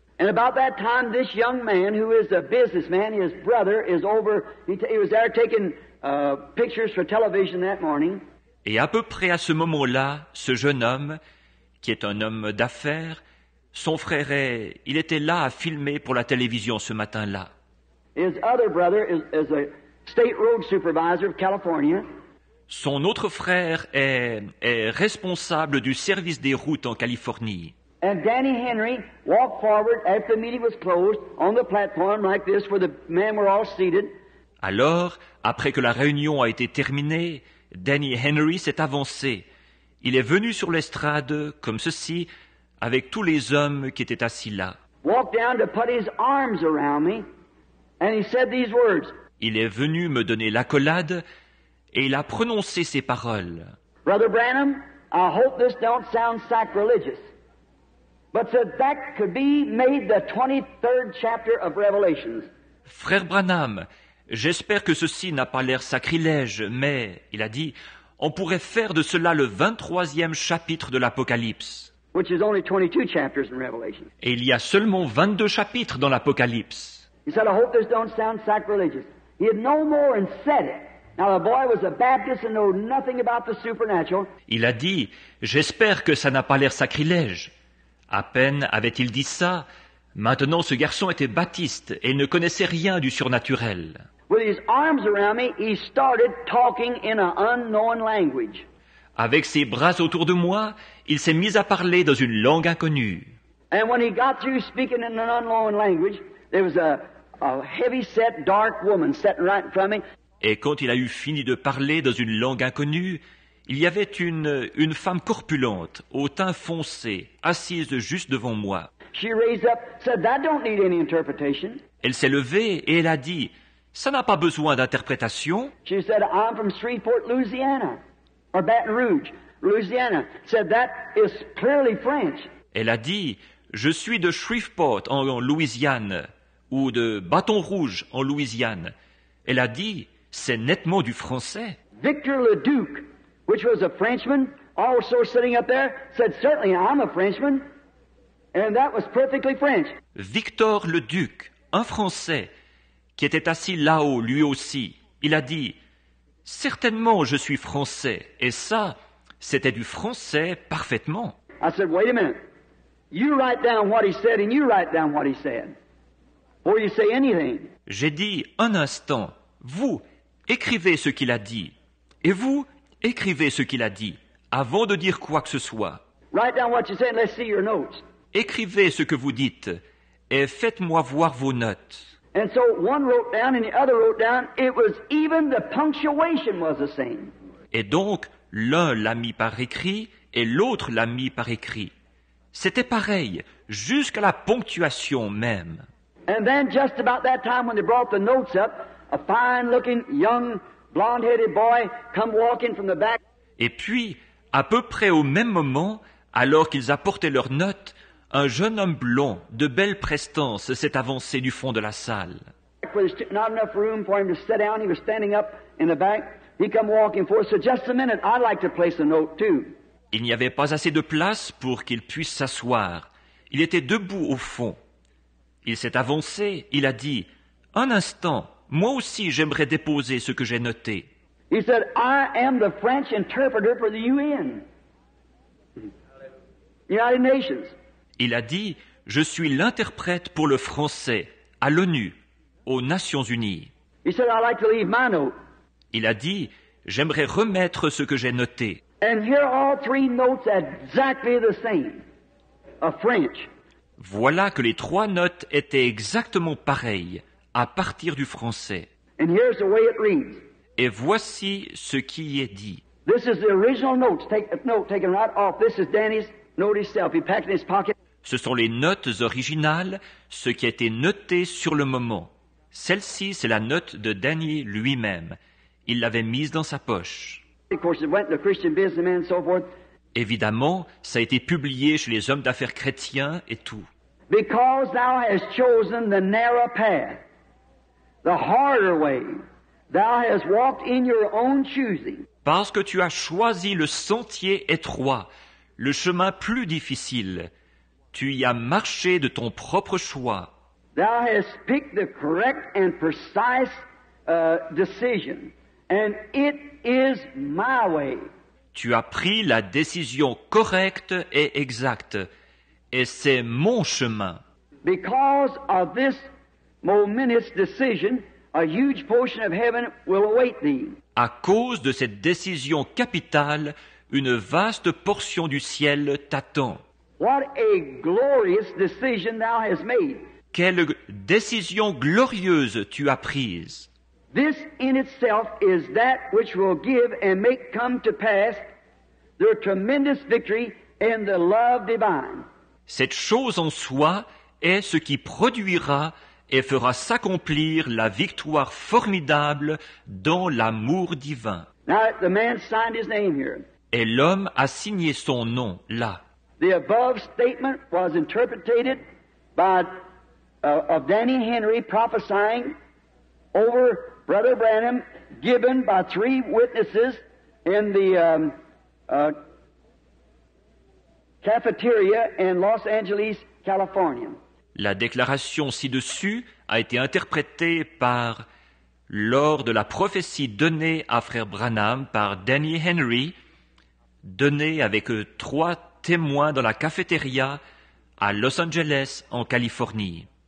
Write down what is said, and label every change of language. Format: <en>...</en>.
<en>And about that time, this young man, who is a businessman, his brother, is over. He was there taking pictures for television that morning.</en> <fr>Et à peu près à ce moment-là, ce jeune homme, qui est un homme d'affaires, son frère il était là à filmer pour la télévision ce matin-là.</fr> <en>His other brother is a state road supervisor of California,</en> <fr>Son autre frère est responsable du service des routes en Californie.</fr> <en>And Danny Henry walked forward after the meeting was closed on the platform like this where the men were all seated.</en> <fr>Alors, après que la réunion a été terminée, Danny Henry s'est avancé. Il est venu sur l'estrade, comme ceci, avec tous les hommes qui étaient assis là.</fr> <en>Walked down to put his arms around me, and he said these words.</en> <fr>Il est venu me donner l'accolade, et il a prononcé ces paroles.</fr> <en>Brother Branham, I hope this don't sound sacrilegious, but said that could be made the 23rd chapter of Revelations.</en> <fr>Frère Branham, j'espère que ceci n'a pas l'air sacrilège, mais, il a dit, on pourrait faire de cela le 23e chapitre de l'Apocalypse.</fr> <en>Which is only 22 chapters in Revelation.</en> <fr>Et il y a seulement 22 chapitres dans l'Apocalypse.</fr> <en>He said, I hope this don't sound sacrilegious. He had no more and said it. Now the boy was a Baptist and knew nothing about the supernatural.</en> <fr>Il a dit, j'espère que ça n'a pas l'air sacrilège. À peine avait-il dit ça, maintenant ce garçon était baptiste et il ne connaissait rien du surnaturel.</fr> <en>With his arms around me, he started talking in an unknown language.</en> <fr>Avec ses bras autour de moi, il s'est mis à parler dans une langue inconnue.</fr> <en>And when he got through speaking in an unknown language, there was a heavy-set, dark woman sitting right in front of me.</en> <fr>Et quand il a eu fini de parler dans une langue inconnue, il y avait une femme corpulente, au teint foncé, assise juste devant moi.</fr> <en>She raised up, said, that don't need any interpretation.</en> <fr>Elle s'est levée et elle a dit, ça n'a pas besoin d'interprétation.</fr> <en>She said, I'm from Shreveport, Louisiana, or Baton Rouge, Louisiana. Said, that is clearly French.</en> <fr>Elle a dit, je suis de Shreveport en Louisiane, ou de Bâton Rouge en Louisiane. Elle a dit, c'est nettement du français.</fr> <en>Victor Leduc, which was a Frenchman, also sitting up there, said, certainly I'm a Frenchman. And that was perfectly French.</en> <fr>Victor le Duc, un Français, qui était assis là-haut, lui aussi, il a dit, certainement je suis français. Et ça, c'était du français parfaitement.</fr> <en>I said, wait a minute. You write down what he said and you write down what he said. Before you say anything.</en> <fr>J'ai dit, un instant, vous, écrivez ce qu'il a dit. Et vous, écrivez ce qu'il a dit, avant de dire quoi que ce soit.</fr> <en>Write down what you said and let's see your notes.</en> <fr>Écrivez ce que vous dites, et faites-moi voir vos notes.</fr> <en>And so one wrote down and the other wrote down. It was even the punctuation was the same.</en> <fr>Et donc, l'un l'a mis par écrit, et l'autre l'a mis par écrit. C'était pareil, jusqu'à la ponctuation même.</fr> <en>And then just about that time when they brought the notes up, a fine-looking, young, blonde-headed boy come walking from the back.</en> <fr>Et puis, à peu près au même moment, alors qu'ils apportaient leurs notes, un jeune homme blond, de belle prestance, s'est avancé du fond de la salle.</fr> <en>Where there's not enough room for him to sit down, he was standing up in the back. He come walking forward. So just a minute, I'd like to place a note too.</en> <fr>Il n'y avait pas assez de place pour qu'il puisse s'asseoir. Il était debout au fond. Il s'est avancé, il a dit, « Un instant, moi aussi j'aimerais déposer ce que j'ai noté. »</fr> <en>He said, I am the French interpreter for the UN. United Nations.</en> <fr>Il a dit, « Je suis l'interprète pour le français, à l'ONU, aux Nations Unies. »</fr> <en>He said, I'd like to leave my note.</en> <fr>Il a dit, « J'aimerais remettre ce que j'ai noté. »</fr> <en>And here are all three notes exactly the same. Of French.</en> <fr>Voilà que les trois notes étaient exactement pareilles, à partir du français.</fr> <en>And here's the way it reads.</en> <fr>Et voici ce qui y est dit.</fr> <en>This is the original notes. Note taken right off. This is Danny's note himself. He packed it in his pocket.</en> <fr>Ce sont les notes originales, ce qui a été noté sur le moment. Celle-ci, c'est la note de Danny lui-même. Il l'avait mise dans sa poche.</fr> <en>Of course, it went to Christian businessmen and so forth.</en> <fr>Évidemment, ça a été publié chez les hommes d'affaires chrétiens et tout.</fr> <en>Because thou hast chosen the narrow path, the harder way, thou hast walked in your own choosing.</en> <fr>Parce que tu as choisi le sentier étroit, le chemin plus difficile. Tu y as marché de ton propre choix.</fr> <en>Thou hast picked the correct and precise decision, and it is my way.</en> <fr>Tu as pris la décision correcte et exacte, et c'est mon chemin.</fr> <en>Because of this momentous decision, a huge portion of heaven will await thee.</en> <fr>À cause de cette décision capitale, une vaste portion du ciel t'attend.</fr> <en>What a glorious decision thou hast made.</en> <fr>Quelle décision glorieuse tu as prise.</fr> <en>This in itself is that which will give and make come to pass the tremendous victory in the love divine.</en> <fr>Cette chose en soi est ce qui produira et fera s'accomplir la victoire formidable dans l'amour divin.</fr> <en>Now the man signed his name here.</en> <fr>Et l'homme a signé son nom là.</fr> <en>The above statement was interpreted by of Danny Henry prophesying over Brother Branham, given by 3 witnesses in the cafeteria in Los Angeles, California.</en> <fr>La déclaration ci-dessus a été interprétée lors de la prophétie donnée à frère Branham par Danny Henry, donnée avec 3 témoins dans la cafétéria à Los Angeles, en Californie.</fr>